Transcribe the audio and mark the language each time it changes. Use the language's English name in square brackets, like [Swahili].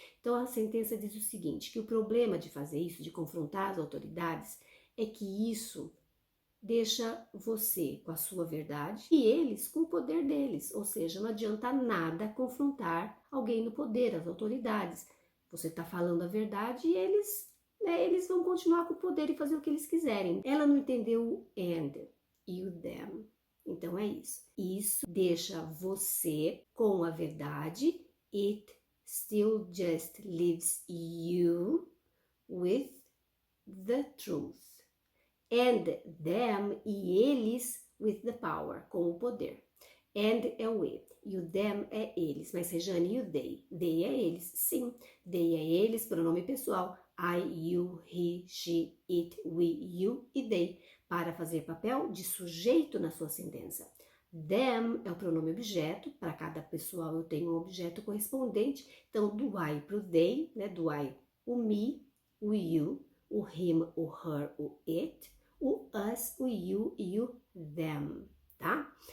[Portuguese] Então a sentença diz o seguinte, que o problema de fazer isso, de confrontar as autoridades, é que isso deixa você com a sua verdade e eles com o poder deles, ou seja, não adianta nada confrontar alguém no poder, as autoridades. Você está falando a verdade e eles vão continuar com o poder e fazer o que eles quiserem. Ela não entendeu o and e o them. Então é isso. Isso deixa você com a verdade. [English] It still just leaves you with the truth. [Portuguese] And them, e eles, [English] with the power, [Portuguese] com o poder. And é o e o them é eles. Mas, Rejane, e o they? They é eles, sim. They é eles, pronome pessoal. I, you, he, she, it, we, you e they. Para fazer papel de sujeito na sua sentença. Them é o pronome objeto. Para cada pessoal eu tenho um objeto correspondente. Então, do I para o they, né? Do I, o me, o you. o him, o her, o it, o us, o you e o them, tá?